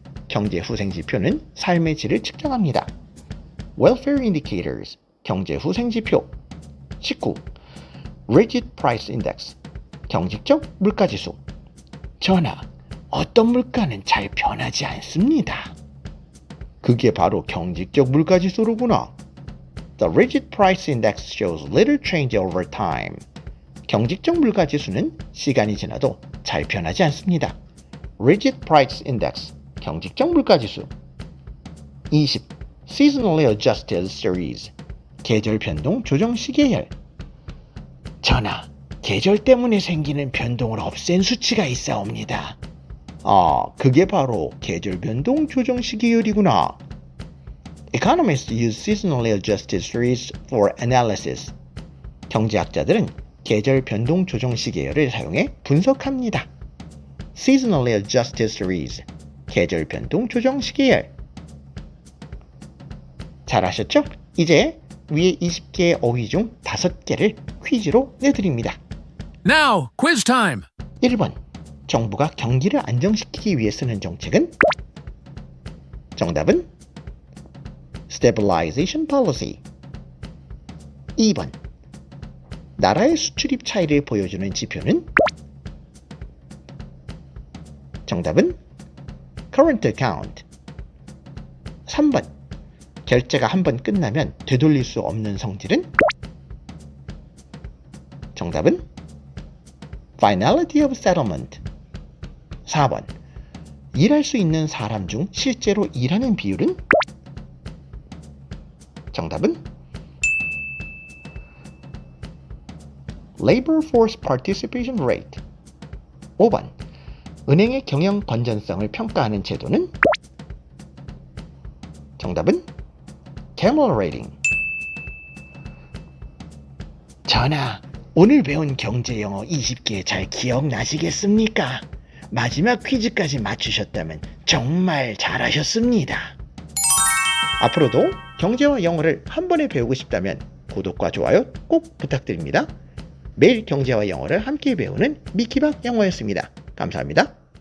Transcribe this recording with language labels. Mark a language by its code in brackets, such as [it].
[ko] 경제후생지표는 삶의 질을 측정합니다. [en] Welfare indicators, 경제후생지표. 19. Rigid Price Index, 경직적 물가지수. [ko] 전하, 어떤 물가는 잘 변하지 않습니다. 그게 바로 경직적 물가지수로구나. [en] The rigid price index shows little change over time. [ko] 경직적 물가지수는 시간이 지나도 잘 변하지 않습니다. [en] Rigid price index, 경직적 물가지수. 20. [ko] Seasonally adjusted series, 계절 변동 조정 시계열. 전하, 계절 때문에 생기는 변동을 없앤 수치가 있사옵니다. 그게 바로 계절 변동 조정 시계열이구나. [en] Economists use seasonally adjusted series for analysis. [ko] 경제학자들은 계절 변동 조정 시계열을 사용해 분석합니다. Seasonally adjusted series, 계절 변동 조정 시계열. 잘하셨죠? 이제 위에 20개의 어휘 중 5개를 퀴즈로 내드립니다. [en] Now, quiz time. [ko] 1번. 정부가 경기를 안정시키기 위해 쓰는 정책은? [en] 정답은 Stabilization Policy. [ko] 2번. 나라의 수출입 차이를 보여주는 지표는? [en] 정답은 Current Account. [ko] 3번. 결제가 한 번 끝나면 되돌릴 수 없는 성질은? [en] 정답은 Finality of Settlement. [ko] 4번. 일할 수 있는 사람 중 실제로 일하는 비율은? [en] 정답은 Labor Force Participation Rate. 5번. [ko] 은행의 경영 건전성을 평가하는 제도는? [en] 정답은 Camel Rating. [ko] 전하, 오늘 배운 경제 영어 20개 잘 기억나시겠습니까? 마지막 퀴즈까지 맞추셨다면 정말 잘하셨습니다. 앞으로도 경제와 영어를 한 번에 배우고 싶다면 구독과 좋아요 꼭 부탁드립니다. 매일 경제와 영어를 함께 배우는 미키박 영어였습니다. 감사합니다.